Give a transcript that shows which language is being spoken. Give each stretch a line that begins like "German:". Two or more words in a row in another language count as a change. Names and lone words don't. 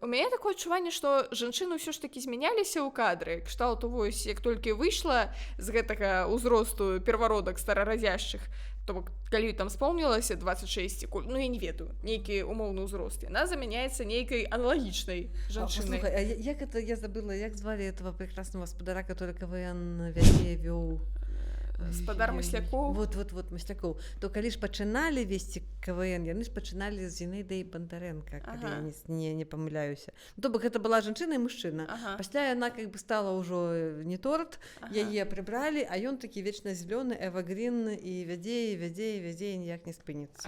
Belarusian: У мяне такое адчуванне, што жанчыны ўсё ж такі змяняліся ў кадры. Кшталту вось, як толькі выйшла з гэтага ўзросту первародак старарадзяшчых, то бок, калі там спомнілася 26, ну, я не ведаю, нейкі умоўны ўзрост, яна замяняецца нейкай аналагічнай жанчынай. Слухай, а як это, я забыла, як звалі
Russian: этого прекрасного
Belarusian: гаспадара, который КВН вязе вёў? Гаспадар Маслякоў. Вот, Маслякоў. То калі ж пачыналі весці КВН, яны ж пачыналі з Зінаідай Бандарэнка, калі я не памыляюся. То бок гэта была жанчына і мужчына. Пасля яна
Russian: как бы
Belarusian: стала ўжо не торт, яе прыбралі, а ён такі вечна зялёны, эвагрін, і вядзе, і ніяк не спыніцца.